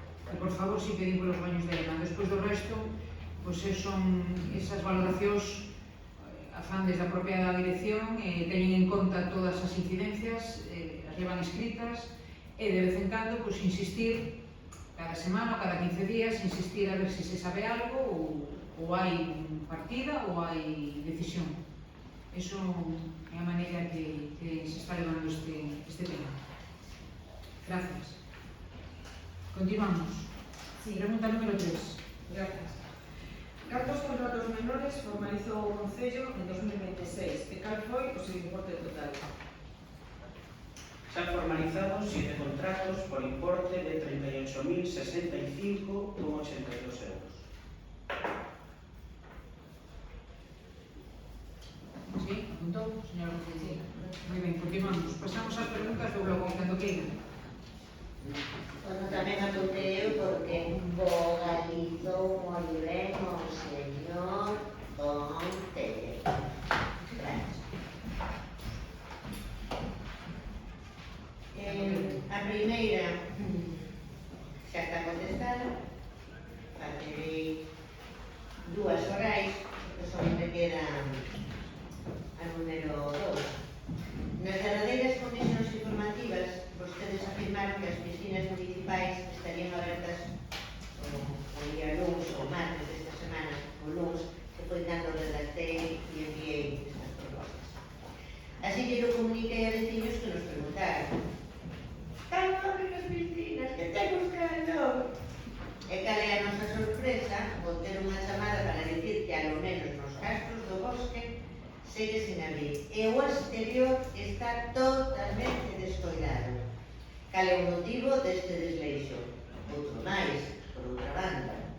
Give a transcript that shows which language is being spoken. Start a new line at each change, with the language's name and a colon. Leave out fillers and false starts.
Galician: E por favor, sí pedín polos baños de Lema. Despois do resto, pois son esas valoracións a fan desde a propia dirección, teñen en conta todas as incidencias, as llevan escritas, e de vez en cando, pois insistir, cada semana ou cada 15 días, insistir a ver se se sabe algo ou hai partida ou hai decisión. Eso é a maneira que se está levando este tema. Gracias. Continuamos. Pregunta número 3. Gracias. Cantos contratos menores formalizou o Concello en 2026 e cal foi o seu importe total?
Spanish: Se han formalizado 7 contratos por importe de 38.065,82 euros.
Galician: Sí, apuntou, señor Rodríguez. Moi ben, continuamos. Pasamos ás preguntas do bloco, cando queiran. Bueno, tamén apuntei eu porque vocalizou moi ben o señor Ponte. Gracias. A primeira xa está contestada. Farei dúas orais, que só me quedan a número 2. Nas derradeiras comisións informativas, vostedes afirmaron que as piscinas municipais estarían abertas o día luns ou martes desta semana, o luns, que foi cando redactei e enviei estas propostas. Así que eu comuniquei a veciños que nos preguntaron: "Cando abren as piscinas? Que ten buscando?" E cal é a nosa sorpresa ao ter unha chamada para dicir que ao menos nos castros do bosque segue sin abrir e o exterior está totalmente descoidado. Cal é o motivo deste desleixo? Outro máis, por outra banda.